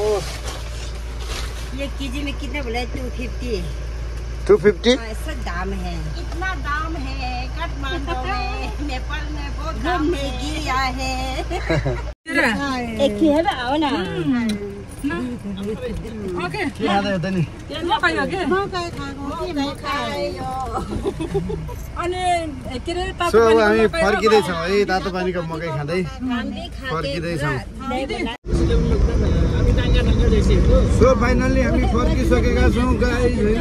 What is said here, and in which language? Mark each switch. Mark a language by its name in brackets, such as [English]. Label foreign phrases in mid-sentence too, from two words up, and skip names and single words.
[Hindi] ये केजी में कितना बोला? 250। 250? ऐसा दाम है, इतना दाम है काठमांडू में, नेपाल में बहुत घूमने गया है। एक ही है ना, आओ ना। ओके [Nepali] खाँदै हो त नि? मकै हो के मकै खाएको कि मकै अनि के रे तातो सो पानी हामी फर्किँदैछौँ है, तातो पानीको मकै खाँदै फर्किँदैछौँ। [English] so finally [Nepali] हामी फर्किसकेका छौँ गाइस होइन।